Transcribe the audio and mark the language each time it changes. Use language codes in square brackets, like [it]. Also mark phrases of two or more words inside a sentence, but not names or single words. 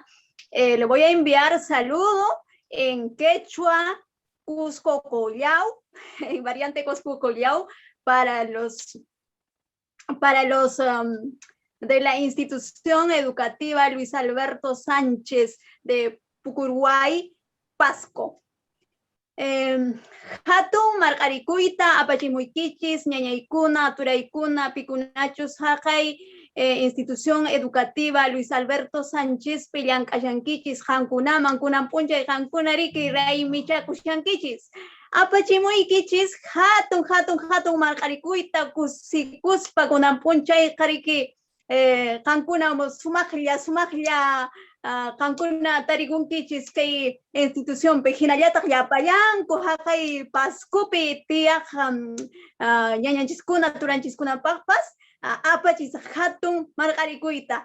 [es] Le voy a enviar saludo en quechua, Cusco Collao, en variante Cusco Collao, para los de la institución educativa Luis Alberto Sánchez de Pucurguay, Pasco. [qu] Hatun marqarikuyta apachimuykichis ñañaykuna turaykuna pikunachus haqay [es] institución educativa Luis [qu] Alberto Sánchez llank'ashankichis qankunaman kunan p'unchay qankunariki raymichakushankichis apachimuykichis hatun marqarikuyta kusikuspa kunan p'unchay qariki qankuna sumaqlla qankuna tarikunkichis kay institución pe hinallataq llapayanku haqay Pascopi tiyaq ñañanchiskuna turanchiskunapaqpas apachis hatun marqarikuyta.